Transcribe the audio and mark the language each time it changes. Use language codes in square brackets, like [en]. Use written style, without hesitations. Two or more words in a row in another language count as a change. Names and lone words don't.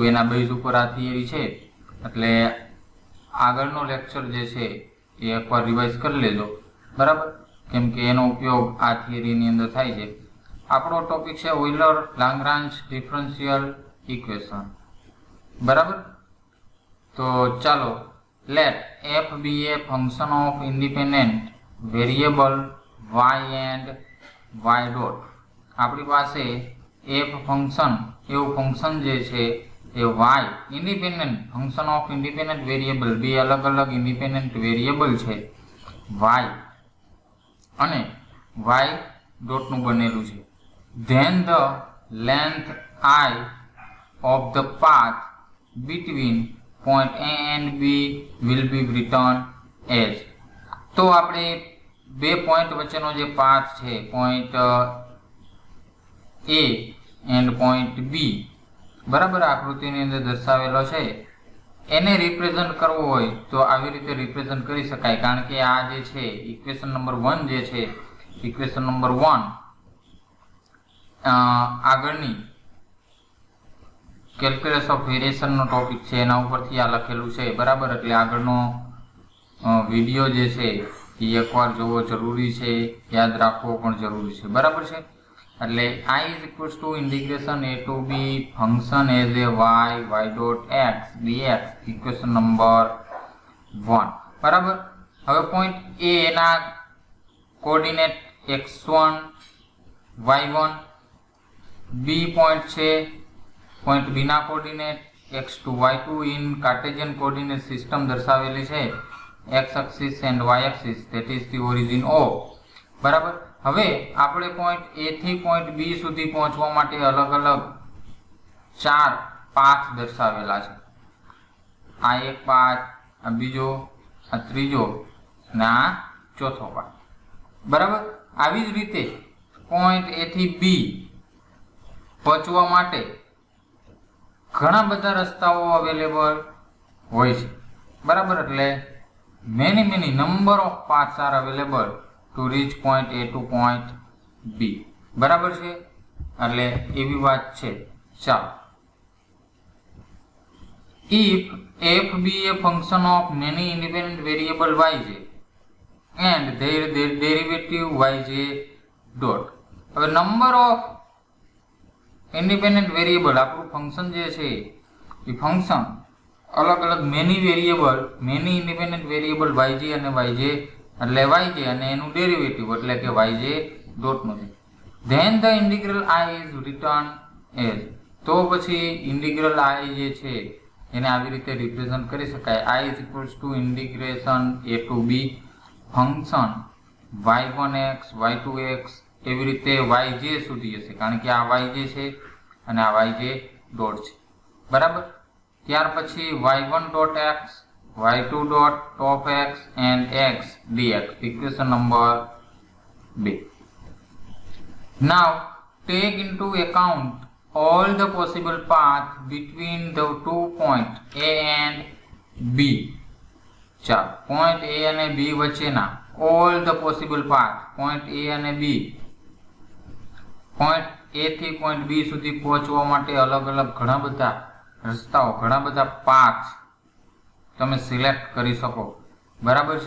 [gu] એના બેઝ ઉપર આ થિયરી છે, એટલે આગળનો લેક્ચર જે છે એ એકવાર રિવાઇઝ કરી લેજો, બરાબર, કેમ કે એનો ઉપયોગ આ થિયરીની અંદર થાય છે. આપણો ટોપિક છે ઓઇલર લાંગ્રાન્જ [en] differential equation, [gu] બરાબર. તો ચાલો, [en] લેટ f be a function of independent variable y and y dot. [gu] આપણી પાસે f ફંક્શન એવું ફંક્શન જે છે એ y [en] independent function of independent variable, [gu] બે અલગ અલગ [en] independent variable [gu] છે y અને y ડોટનું બનેલું છે. [en] then the length I of the path between point A and B will be written as. [gu] તો આપણે બે પોઈન્ટ વચ્ચેનો જે પાથ છે, [en] point A and point B, [gu] બરાબર, આકૃતિની અંદર દર્શાવેલો છે, એને રિપ્રેઝન્ટ કરવો હોય તો આવી રીતે રિપ્રેઝન્ટ કરી શકાય. કારણ કે આ જે છે [en] equation number 1 [gu] જે છે, [en] equation number 1 [gu] આગળની [en] calculus of variationનો [gu] ટોપિક છે, એના ઉપરથી આ લખેલું છે, બરાબર. એટલે આગળનો વિડીયો જે છે એ એકવાર જોવો જરૂરી છે, યાદ રાખવો પણ જરૂરી છે, બરાબર છે. [en] એટલે I is equals to integration a to b function as a y dot x dx, equation number 1, બરાબર. [gu] હવે પોઈન્ટ A ના કોઓર્ડિનેટ x1 y1, b પોઈન્ટ છે, પોઈન્ટ B ના કોઓર્ડિનેટ x2 y2 [en] in Cartesian coordinate system [gu] દર્શાવેલી છે, [en] x axis and y axis, that is the origin O, [gu] બરાબર. હવે આપણે પોઈન્ટ A થી પોઈન્ટ B સુધી પહોંચવા માટે અલગ અલગ 4 પાથ દર્શાવેલા છે. આ એક પાથ, આ બીજો, આ ત્રીજો અને આ ચોથો પાથ, બરાબર. આવી જ રીતે પોઈન્ટ A થી B પહોંચવા માટે ઘણા બધા રસ્તાઓ અવેલેબલ હોય છે, બરાબર. [en] એટલે many number of paths are available to reach point A to point B, [gu] બરાબર છે. એટલે એવી વાત છે. ચાલો, [en] if f be a function of many independent variable yj and their derivative yj dot. [gu] હવે [en] number of independent variable, [gu] આપણું ફંક્શન જે છે એ ફંક્શન અલગ અલગ [en] many variable, many independent variable [gu] yj અને yj એટલે yj અને એનું ડેરિવેટિવ એટલે કે yj ડોટનું છે. [en] then the integral I is written as. [gu] તો પછી ઇન્ટિગ્રલ I જે છે એને આવી રીતે રિપ્રેઝન્ટ કરી શકાય. [en] I is equals to integration a to b [gu] ફંક્શન y1x y2x એવી રીતે yj સુધી હશે, કારણ કે આ yj છે અને આ yj ડોટ છે, બરાબર. ત્યાર પછી [en] y1 ડોટ x y2 dot top x and x dx, equation number 2. Now take into account all the possible paths between the two points A and B. [gu] ચાલો, પોઈન્ટ A અને B વચ્ચેના [en] all the possible paths, [gu] પોઈન્ટ A અને B, પોઈન્ટ A થી પોઈન્ટ B સુધી પહોંચવા માટે અલગ અલગ ઘણા બધા રસ્તાઓ, ઘણા બધા પાથ્સ તમે સિલેક્ટ કરી શકો, બરાબર છે.